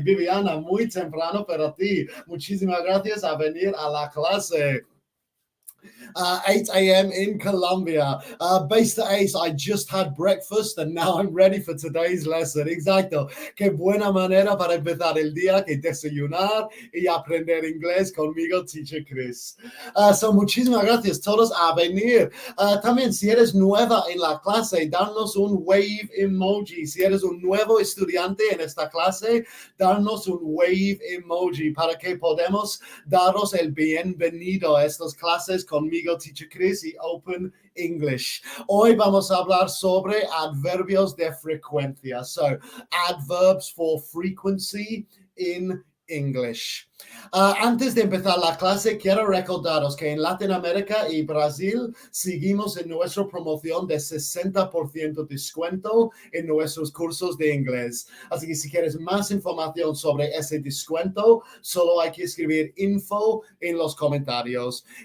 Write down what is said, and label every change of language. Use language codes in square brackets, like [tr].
[es] Viviana, muy temprano para ti. Muchísimas gracias a venir a la clase. [en] 8 a.m. in Colombia. Base to Ace, I just had breakfast and now I'm ready for today's lesson. [es] Exacto. Qué buena manera para empezar el día que desayunar y aprender inglés conmigo, Teacher Chris. Muchísimas gracias todos a venir. También, si eres nueva en la clase, danos un wave emoji. Si eres un nuevo estudiante en esta clase, danos un wave emoji para que podamos daros el bienvenido a estas clases conmigo, Teacher Chris y Open English. Hoy vamos a hablar sobre adverbios de frecuencia. [en] So, adverbs for frequency in English. [es] Antes de empezar la clase, quiero recordaros que en Latinoamérica y Brasil seguimos en nuestra promoción de 60% descuento en nuestros cursos de inglés. Así que si quieres más información sobre ese descuento, solo hay que escribir info en los comentarios.